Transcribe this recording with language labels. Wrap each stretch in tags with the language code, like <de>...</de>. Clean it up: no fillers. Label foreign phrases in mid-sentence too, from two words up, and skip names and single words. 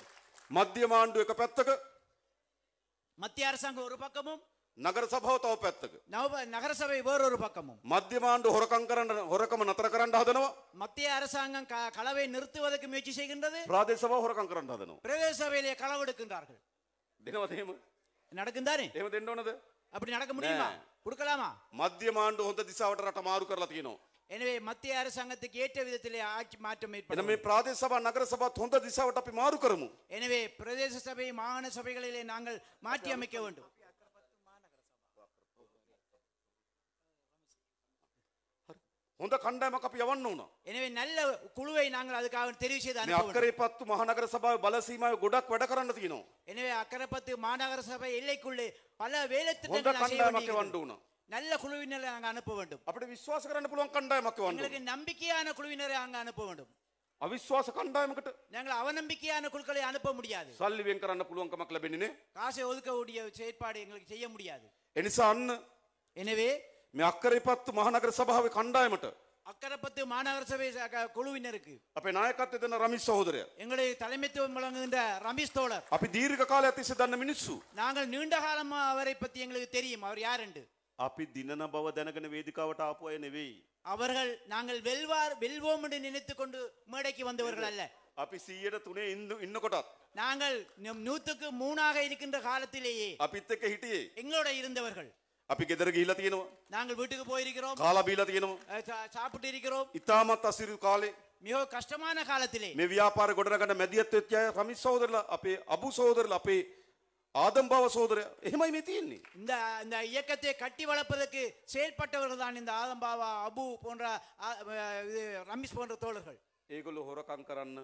<si>මධ්‍යම ආණ්ඩුව එක පැත්තක</si> <ta>மத்திய அரசாங்கம் ஒரு பக்கமும்</ta> <si>නගර සභාව තව පැත්තක.</si> <ta>நகரசபை வேறொரு பக்கமும்.</ta> <si>මධ්‍යම ආණ්ඩුව හොරකම නතර කරන්න හදනවා.</si> <ta>மத்திய அரசாங்கம் களவை நிறுத்துவதற்கு முயற்சி செய்கின்றது.</ta> <si>ප්‍රාදේශ සභාව හොරකම් කරන්න හදනවා.</si> <ta>பிரதேச சபையிலே களவெடுக்கின்றார்கள்.</ta> <si>දෙනවද එහෙම?</si> <ta>நடக்கும் தானே?</ta> <si>එහෙම දෙන්න ඕනද?</si> <ta>அப்படி நடக்க முடியுமா? கொடுக்கலாமா?</ta> <si>මධ්‍යම ආණ්ඩුව හොඳ දිශාවට රට මාරු කරලා තියෙනවා.</si> <ta>எனவே மத்திய அரசாங்கத்துக்கு ஏற்ற விதத்திலே ஆட்சி மாற்றம்</ta> <si>එන</si> <ta>ஏற்படும்.</ta> <si>මේ ප්‍රාදේශ සභා නගර සභාත් හොඳ දිශාවට අපි මාරු කරමු.</si> <ta>எனவே பிரதேச சபை மாகாண சபைகளிலே நாங்கள் மாற்றி அமைக்க வேண்டும்.</ta> <si>හොඳ කණ්ඩායමක් අපි යවන්න ඕන.</si> <ta>எனவே நல்ல குழுவை நாங்கள் அதுக்காக தெரிவு செய்து</ta> <si>මේ</si> <ta>அனுப்ப வேண்டும்.</ta> <si>අක්කරේපත්තු මහනගර සභාවේ බල සීමාවේ ගොඩක් වැඩ කරන්න තියෙනවා.</si> <ta>எனவே அக்கரைப்பத்து மாநகர சபை எல்லைக்குள்ளே பல வேலை</ta> <si>හොඳ</si> <ta>திட்டங்கள் செய்ய</ta> <si>කණ්ඩායමක්</si> <ta>வேண்டியிருக்கிறது.</ta> <si>යවන්න ඕන.</si> <ta>நல்ல குழுவினரை நாங்கள் அனுப்ப வேண்டும்.</ta> <si>අපිට විශ්වාස කරන්න පුළුවන් කණ්ඩායමක් යවන්න ඕන.</si> <ta>எங்களுக்கு நம்பிக்கையான குழுவினரை அங்க அனுப்ப வேண்டும்.</ta> <si>අවිශ්වාස කණ්ඩායමකට</si> <ta>நாங்கள் அவநம்பிக்கையான குழுக்களை அனுப்ப முடியாது.</ta> <si>සල්ලි වෙන් කරන්න පුළුවන්කමක් ලැබෙන්නේ නැහැ.</si> <ta>காசை ஒதுக்கக்கூடிய செயற்பாடு எங்களுக்கு செய்ய முடியாது.</ta> <si>ඒ නිසා අන්න</si> <ta>எனவே</ta> <si>මේ අක්කරේපත්තු මහනගර සභාවේ කණ්ඩායමට</si> <ta>அக்கரப்பத்து மாநகர சபை குழுவினருக்கு</ta> <si>අපේ නායකත්වය දෙන රමිස් සහෝදරයා</si> <ta>எங்களுடைய தலைமைத்துவம் வழங்குகின்ற ரமேஷ் தோழர்,</ta> <si>අපි දීර්ඝ කාලයක් තිස්සේ දන්න මිනිස්සු</si> <ta>நாங்கள் நீண்ட காலமா அவரை பத்தி எங்களுக்கு தெரியும். அவர் யார் என்று.</ta> <si>අපි දිනන බව දැනගෙන වේදිකාවට ආපු අය නෙවෙයි.</si> <ta>அவர்கள் நாங்கள் வெல்வோம் என்று நினைத்துக் கொண்டு மேடைக்கு வந்தவர்கள் அல்ல.</ta> <si>අපි 103 ඉන්නකොටත්</si> <ta>நாங்கள் 103 இருக்கின்ற காலத்திலேயே</ta> <si>අපිත් එක්ක හිටියේ.</si> <ta>எங்களோட இருந்தவர்கள்.</ta> <si>අපි ගෙදර ගිහිලා තියෙනවා.</si> <ta>நாங்கள் வீட்டுக்கு போயிருக்கிறோம்,</ta> <si>කාලා බීලා තියෙනවා.</si> <ta>சாப்பிட்டு இருக்கிறோம்.</ta> <si>ඉතාමත් අසිරු කාලේ</si> <ta>மிக கஷ்டமான காலத்திலே</ta> <si>මේ ව්‍යාපාර ගොඩනගන්න මැදිහත් වෙච්ච අය රමිස් සහෝදරලා, අපේ අබු සහෝදරලා, අපේ ආදම් බව සහෝදරයා එහෙමයි මේ තියෙන්නේ.</si> <ta>இந்த இந்த இயக்கத்தை கட்டி வளர்ப்பதற்கு செயல்பட்டவர்கள் தான் இந்த ஆதம்பாவா, அபு போன்ற ரமேஷ் போன்ற தோழர்கள்.</ta> <si>ඒගොල්ලෝ හොරකම් කරන්න</si>